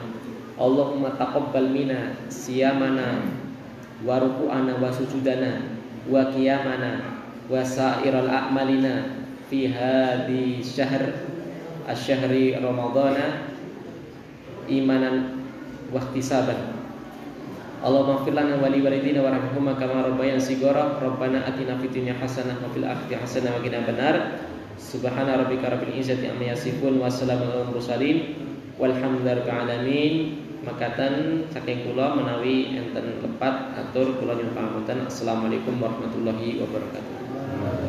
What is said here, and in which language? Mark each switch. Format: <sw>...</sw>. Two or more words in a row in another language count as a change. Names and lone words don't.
<ar>اللهم تقبل منا صيامنا وركوعنا وسجودنا وقيامنا وسائر أعمالنا في هذا شهر الشهر رمضان إيمانا واحتسابا. اللهم اغفر لنا ولوالدينا وارحمهما كما ربيانا صغارا. ربنا آتنا في الدنيا حسنة وفي الآخرة حسنة وقنا عذاب النار. سبحان ربك رب العزة عما يصفون وسلام على المرسلين والحمد لله رب العالمين.</ar> <jv>Makaten saking kula menawi enten lepat atur kula nyuwun pangapunten.</jv> <ar>السلام عليكم ورحمة الله وبركاته.</ar>